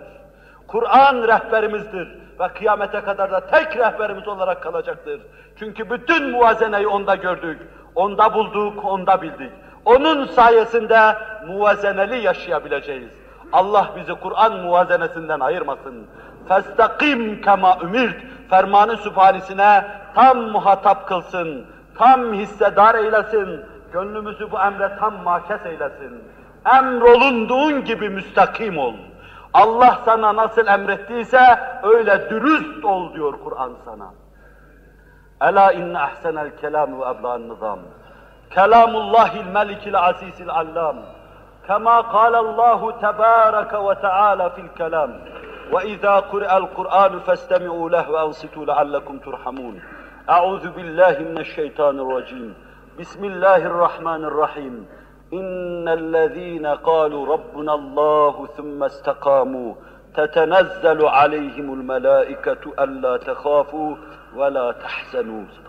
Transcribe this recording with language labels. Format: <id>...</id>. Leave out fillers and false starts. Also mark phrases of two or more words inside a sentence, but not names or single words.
<tr>Kur'an rehberimizdir ve kıyamete kadar da tek rehberimiz olarak kalacaktır. Çünkü bütün muvazeneyi onda gördük, onda bulduk, onda bildik. Onun sayesinde muvazeneli yaşayabileceğiz. Allah bizi Kur'an muvazenesinden ayırmasın.</tr> <ar>فَاسْتَقِمْ كَمَا اُمِرْتِ</ar> <tr>fermanı sübhanisine tam muhatap kılsın, tam hissedar eylesin, gönlümüzü bu emre tam makes eylesin. Emrolunduğun gibi müstakim ol. Allah sana nasıl emrettiyse öyle dürüst ol diyor Kur'an sana.</tr> <ar>ألا إن أحسن الكلام وأبلغ النظام. كلام الله الملك العزيز العلام. كما قال الله تبارك وتعالى في الكلام. وإذا قرأ القرآن فاستمعوا له وأنصتوا لعلكم ترحمون. أعوذ بالله من الشيطان الرجيم. بسم الله الرحمن الرحيم. إن الذين قالوا ربنا الله ثم استقاموا تتنزل عليهم الملائكة ألا تخافوا ولا تحزنوا.</ar>